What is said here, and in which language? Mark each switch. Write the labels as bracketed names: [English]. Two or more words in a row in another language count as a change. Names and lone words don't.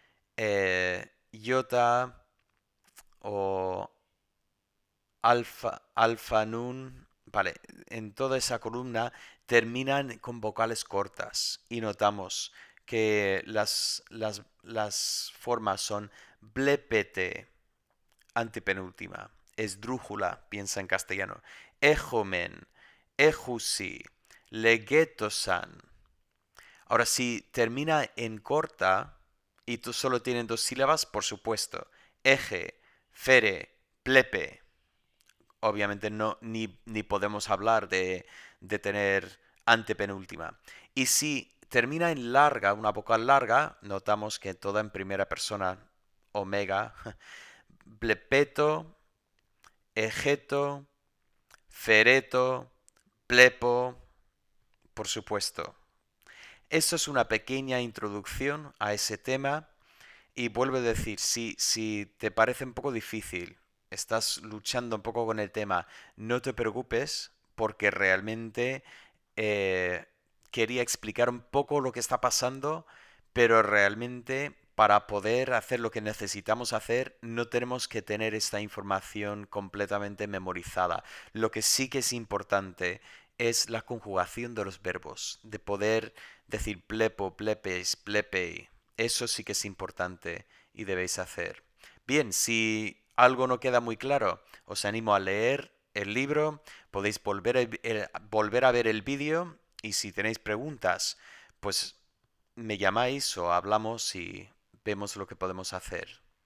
[Spanish] iota o alfa, alfa nun, vale, en toda esa columna terminan con vocales cortas y notamos que las formas son blepete, antepenúltima, esdrújula, piensa en castellano, [Greek] ἔχομεν, ἔχουσι, λεγέτωσαν. [Spanish] Ahora, si termina en corta y tú solo tienes dos sílabas, por supuesto, [Greek] ἔχε, φέρε, βλέπε. [Spanish] Obviamente no, ni podemos hablar de tener antepenúltima. Y si termina en larga, una vocal larga, notamos que toda en primera persona, omega, [Greek] βλεπετω, εχετω, φερετω, βλέπω, [Spanish] por supuesto. Eso es una pequeña introducción a ese tema y vuelvo a decir, si te parece un poco difícil, estás luchando un poco con el tema, no te preocupes porque realmente eh, quería explicar un poco lo que está pasando, pero realmente para poder hacer lo que necesitamos hacer no tenemos que tener esta información completamente memorizada. Lo que sí que es importante es la conjugación de los verbos, de poder decir [Greek] βλέπω, βλέπεις, βλέπει. [Spanish] Eso sí que es importante y debéis hacer. Bien, si algo no queda muy claro, os animo a leer el libro, podéis volver a ver el vídeo y si tenéis preguntas, pues me llamáis o hablamos y vemos lo que podemos hacer.